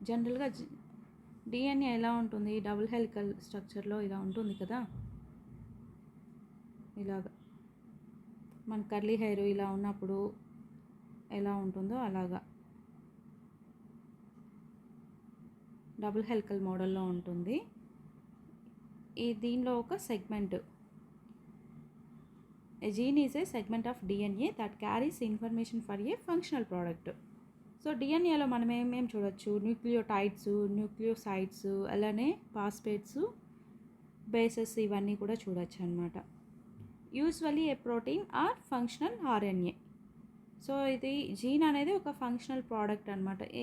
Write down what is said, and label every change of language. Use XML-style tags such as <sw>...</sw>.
<te>జనరల్గా డిఎన్ఏ ఎలా ఉంటుంది, డబుల్ హెలికల్ స్ట్రక్చర్లో ఇలా ఉంటుంది కదా, ఇలాగా మన కర్లీ హెయిర్ ఇలా ఉన్నప్పుడు ఎలా ఉంటుందో అలాగా డబుల్ హెలికల్ మోడల్లో ఉంటుంది. ఈ దీనిలో ఒక segment,</te> <en>a gene is a segment of DNA that carries information for a functional product.</en> <te>So డిఎన్ఏలో మనం ఏమేమి చూడొచ్చు, న్యూక్లియోటైడ్స్, న్యూక్లియోసైడ్స్, అలానే ఫాస్ఫేట్స్, బేసెస్ ఇవన్నీ కూడా చూడొచ్చు అనమాట.</te> <en>Usually a protein or functional RNA.</en> <te>So ఇది జీన్ అనేది ఒక ఫంక్షనల్ ప్రోడక్ట్ అనమాట.</te>